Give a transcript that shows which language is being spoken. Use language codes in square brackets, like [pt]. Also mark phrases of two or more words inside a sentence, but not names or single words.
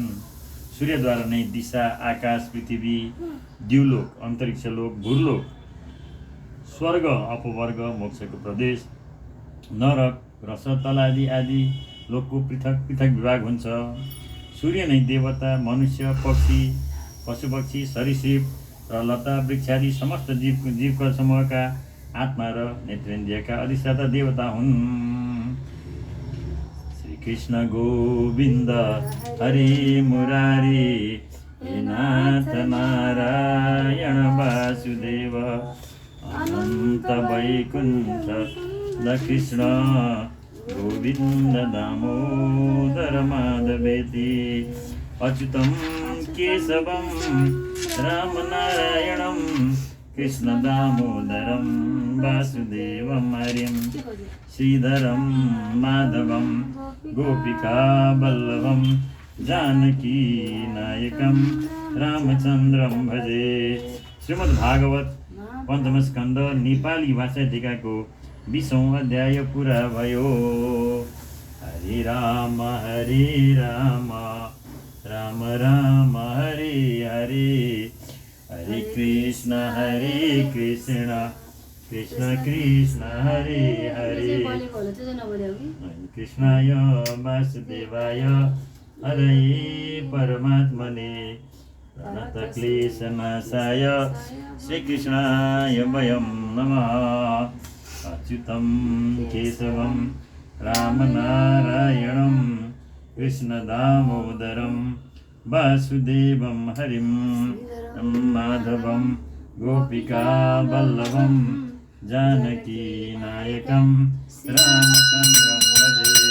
[ne] सूर्यद्वारा नै दिशा आकाश पृथ्वी द्युलोक अन्तरिक्षलोक भूलोक स्वर्ग अपवर्ग मोक्षको प्रदेश नरक रसतल आदि लोकको पृथक पृथक विभाग हुन्छ। सूर्य नै देवता मनुष्य पक्षी पशुपक्षी सरीसृप र लता वृक्षादि समस्त जीवका समूहका आत्मा र नेत्रेन्द्रियका अधिष्ठाता देवता हुन्। [sa] कृष्ण गोविन्द हरे मुरारी हे नाथ नारायण वासुदेव अनन्त वैकुण्ठ कृष्ण गोविन्द दामोदर माधवेति अच्युतं केशवं रामनारायणं कृष्ण दामोदरं वासुदेवं हरिं श्रीधरं माधवं गोपिका वल्लभं जानकी नायकं रामचन्द्रं भजे। [ne] श्रीमद्भागवत पञ्चम स्कन्द नेपाली भाषा टीकाको 20औं अध्याय पुरा भयो। [sa] हरे राम राम राम हरे हरे, हरे कृष्ण कृष्ण कृष्ण हरे हरे, कृष्णाय वासुदेवाय हरये परमात्मने प्रणतक्लेशनाशाय श्रीकृष्णाय वयं नमः। अच्युतं केशवं रामनारायणं कृष्णदामोदरं वासुदेवं हरिं माधवं गोपिकावल्लभं जानकीनायकं रामचन्द्रं भजे।